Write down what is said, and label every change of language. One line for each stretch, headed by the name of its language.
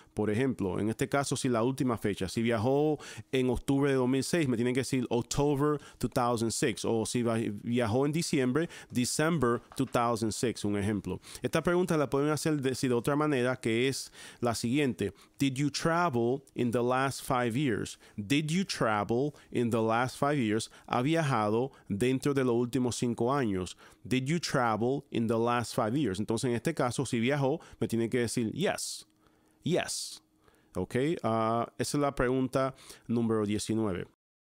Spanish: Por ejemplo, en este caso, si la última fecha. Si viajó en octubre de 2006, me tiene que decir October 2006. O si viajó en diciembre, December 2006, un ejemplo. Esta pregunta la pueden hacer de otra manera, que es la siguiente.
English: Did you travel in the last 5 years? Did you travel in the last 5 years?
Spanish: ¿Ha viajado dentro de los últimos 5 años?
English: Did you travel in the last 5 years?
Spanish: Entonces, en este caso, si viajó, me tiene que decir yes. Yes. ¿Ok? Esa es la pregunta número 19.